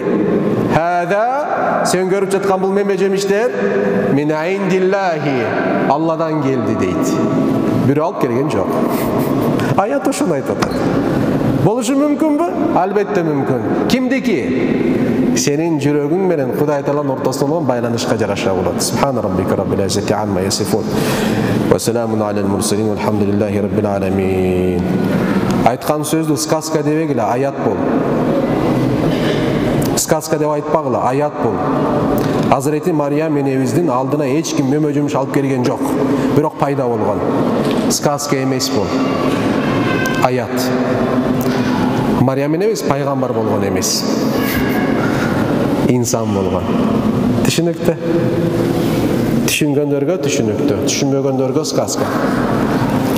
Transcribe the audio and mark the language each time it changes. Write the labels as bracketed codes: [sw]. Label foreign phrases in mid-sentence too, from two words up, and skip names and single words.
[ky] Хада, сен көрүп жаткан бул мөмө жемиштер [ar] من عند الله, [ky] Алладан келди дейт. Бирөө алып келген жок. Аят ошону айтат. Болушу мүмкүнбү? Албетте мүмкүн. Кимдики? Сенин жүрөгүң менен Кудай Тааланын ортосунда болгон байланышка жараша болот. [ar] سبحان ربك رب العزة عما يصفون. وسلام على المرسلين والحمد لله رب العالمين. [ky] Айткан сөздү сказка дебегиле, аят бол. Сказка деп айтпагыла, аят бол. Hazreti Maryam enebиздин алдына эч ким мөмө жемиш алып келген жок. Бирок пайда болгон. Сказка эмес бул. Аят. Maryam enebиз пайгамбар болгон эмес. Инсан болгон. Түшүнүктүү? Түшүнгөндөргө түшүнүктүү, түшүнбөгөндөргө сказка.